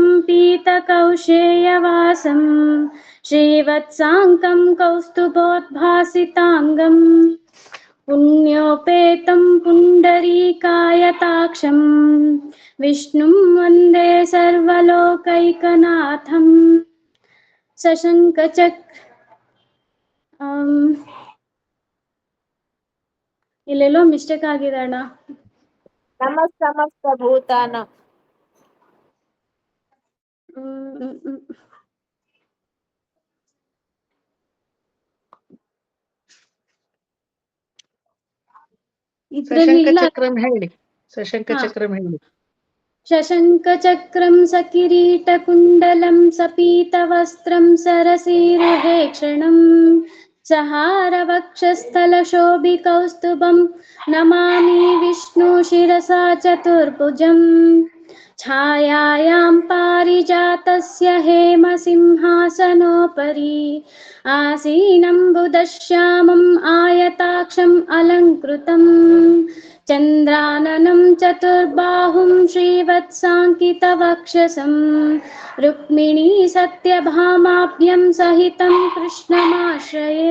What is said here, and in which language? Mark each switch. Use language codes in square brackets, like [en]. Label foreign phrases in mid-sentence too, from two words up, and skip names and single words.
[sa] पीतकौशेयवासं श्रीवत्साङ्कं कौस्तुभोद्भासिताङ्गं पुण्योपेतं पुण्डरीकायताक्षं विष्णुं वन्दे सर्वलोकैकनाथं [kn] ಇಲ್ಲೆಲ್ಲೋ ಮಿಸ್ಟೇಕ್ ಆಗಿದೆ ಅಣ್ಣ. [sa] ಸಮಸ್ತ ಭೂತಾನ [kn] ಇದ್ರಲ್ಲಿ ಇಲ್ಲ. ಚಕ್ರಂ ಹೇಳಿ, [sa] ಸಶಂಕ ಚಕ್ರಂ [kn] ಹೇಳಿ. [sa] शशङ्खचक्रं सकिरीटकुण्डलं सपीतवस्त्रं सरसीरुहेक्षणं सहारवक्षस्थलशोभिकौस्तुभं नमामि विष्णु शिरसा चतुर्भुजम् छायायां पारिजातस्य हेमसिंहासनोपरि आसीनं बुधश्यामम् आयताक्षम् अलङ्कृतम् चन्द्राननं चतुर्बाहुं श्रीवत्साङ्कितवक्षसं रुक्मिणी सत्यभामाभ्यं सहितं कृष्णमाश्रये।